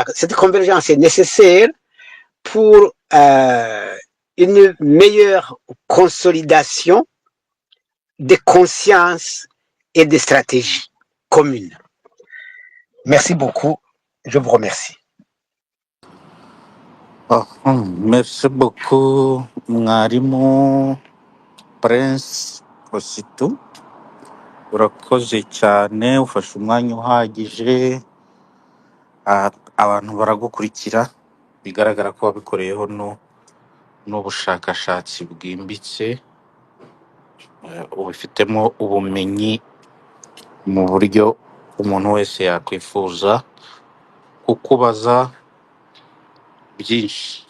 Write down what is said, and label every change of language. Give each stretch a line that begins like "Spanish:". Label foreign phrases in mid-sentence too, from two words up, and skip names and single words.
French: Cette convergence est nécessaire pour une meilleure consolidation des consciences et des stratégies communes. Merci beaucoup. Je vous remercie. Merci beaucoup
Kinyarwanda: mwarimu Prince Kositu, urakoze cyane, ufashe umwanya uhagije. Abantu baragukurikira, bigaragara ko wabikoreyeho n'ubushakashatsi bwimbitse, ubifitemo ubumenyi mu buryo umuntu wese yakwifuza kukubaza byinshi.